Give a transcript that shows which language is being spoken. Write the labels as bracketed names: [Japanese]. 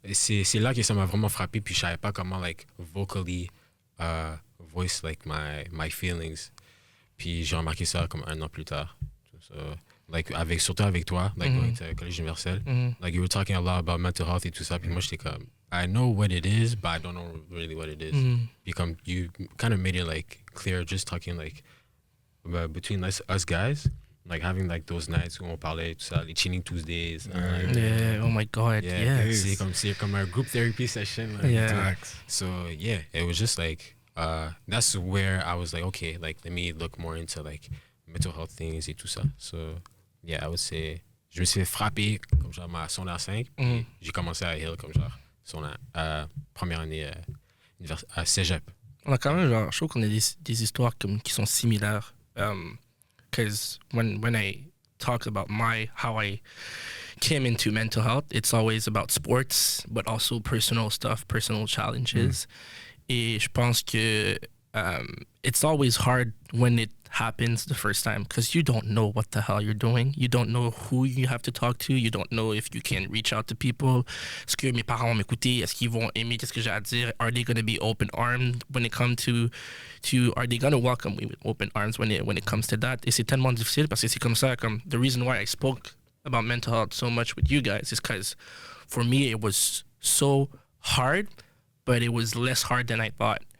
[French] C'est là que ça m'a vraiment frappé, puis je savais pas comment, like, [English] vocally voice, like, my feelings. [French] Puis j'ai remarqué ça comme 1 an plus tard. [English] So, like, surtout avec toi, like, going to Collège Universel, like, you were talking a lot about mental health et tout ça, [French] puis moi, j'étais comme, [English] I know what it is, but I don't know really what it is. Puis comme, you kind of made it, like, clear, just talking, like, between us guys, like, having, like, those nights [French] où on parlait, tout ça, [English] les Chilling Tuesdays. Yeah, oh my God, yeah. [French] C'est comme un group therapy session. [English] Like, Yeah. So, yeah, it was just, like, that's where I was like, okay, like, let me look more into, like, mental health things et tout ça. [French] So, yeah, I would say, je me suis fait frapper comme genre ma secondaire 5, puis j'ai commencé à Hill comme genre première année à Cégep. On a quand même, genre, je trouve qu'on a des histoires qui sont similaires. [English] Because when I talk about how I came into mental health, it's always about sports, but also personal stuff, personal challenges. [French] Et je pense que [English] it's always hard when it happens the first time because you don't know what the hell you're doing. You don't know who you have to talk to. You don't know if you can reach out to people. [French] Est-ce que mes parents vont m'écouter? Est-ce qu'ils vont aimer qu'est-ce que j'ai à dire? [English] Are they going to be open-armed when it comes to are they going to welcome me with open arms when it comes to that? [French] Et c'est tellement difficile parce que c'est comme ça, comme [English] the reason why I spoke about mental health so much with you guys is because for me it was so hard, but it was less hard than I thought.